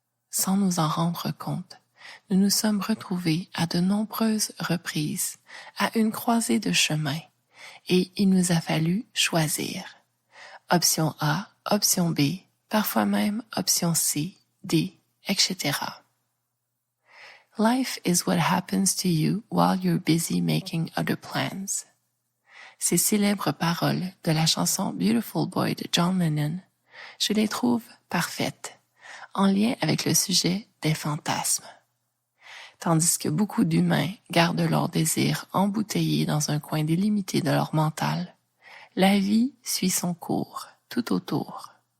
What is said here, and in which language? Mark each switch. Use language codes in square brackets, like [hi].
[fr] Sans nous en rendre compte, nous nous sommes retrouvés à de nombreuses reprises à une croisée de chemins et il nous a fallu choisir. Option A, option B, parfois même option C, D, etc. [en] Life is what happens to you while you're busy making other plans. [fr] Ces célèbres paroles de la chanson Beautiful Boy de John Lennon, je les trouve parfaites, en lien avec le sujet des fantasmes. Tandis que beaucoup d'humains gardent leurs désirs embouteillés dans un coin délimité de leur mental, la vie suit son cours tout autour.